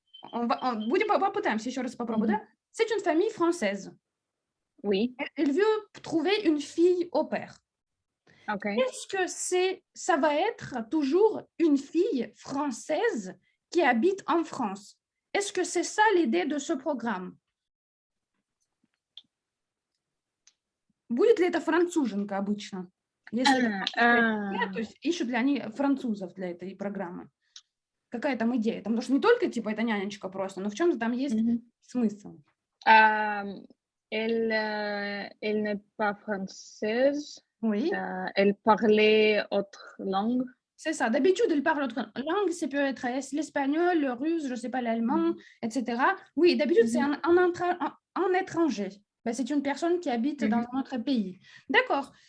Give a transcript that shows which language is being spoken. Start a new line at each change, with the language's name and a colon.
Russian: Попытаемся еще раз попробовать, да?
French: C'est une famille française. Oui. Elle veut trouver une fille au pair. Okay. Est-ce que ça va être toujours une fille française qui habitent en France. Est-ce que c'est ça l'idée de ce programme?
Russian: Будет ли это француженка обычно? Если то есть ищут ли они французов для этой программы? Какая там идея? Потому что не только, типа, это нянечка просто, но в чем-то там есть смысл.
French: Elle n'est pas française. Oui. Elle parlait autre langue. C'est ça. D'habitude, elle parle autre langue. Ça peut être l'espagnol, le russe, je ne sais pas, l'allemand, etc. Oui, d'habitude, c'est un étranger. Ben, c'est une personne qui habite dans un autre pays. D'accord.